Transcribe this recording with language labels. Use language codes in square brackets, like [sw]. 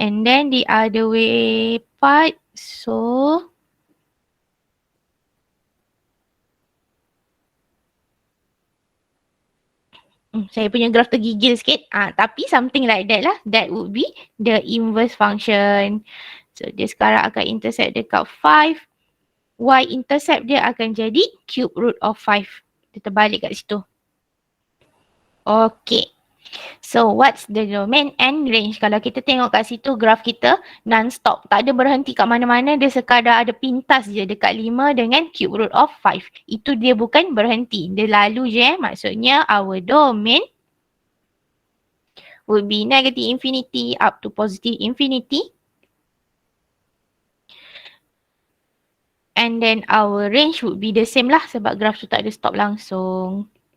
[en] And then the other way part, so [ms] saya punya graph tergigil sikit. [en] Tapi something like that lah. That would be the inverse function. [ms] So dia sekarang akan intercept dekat 5. Y intercept dia akan jadi cube root of 5. Dia terbalik kat situ. Okay. [en] So what's the domain and range? [ms] Kalau kita tengok kat situ graf kita non-stop. Tak ada berhenti kat mana-mana. Dia sekadar ada pintas je dekat 5 dengan cube root of 5. Itu dia bukan berhenti. Dia lalu je Maksudnya [en] our domain would be negative infinity up to positive infinity. And then our range would be the same lah [ms] sebab graf tu tak ada stop langsung.